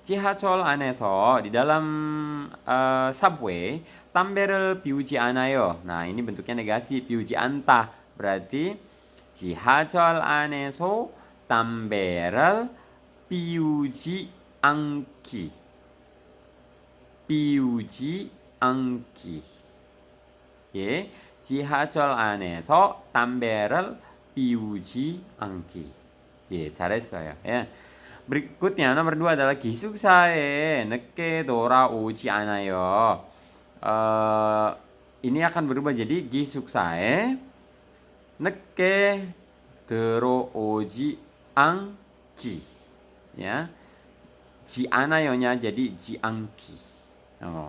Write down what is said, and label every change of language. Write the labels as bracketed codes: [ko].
[ko] 지하철 안에서 [id] di dalam subway [ko] 담배를 피우지 않아요. [id] Nah, ini bentuknya negasi, [ko] piuji anta. [id] Berarti [ko] 지하철 안에서 담배를 피우지 않기. 피우지 않기. 예, 지하철 안에서 담배를 피우지 않기. 예, 잘했어요. 예. [id] Berikutnya nomor 2 adalah [ko] 기숙사에 늦게 돌아오지 않아요. [id] Ini akan berubah jadi [ko] 기숙사에 늦게 들어오지 않기. [id] Ya. [ko] 지 않아요nya jadi 지 않기.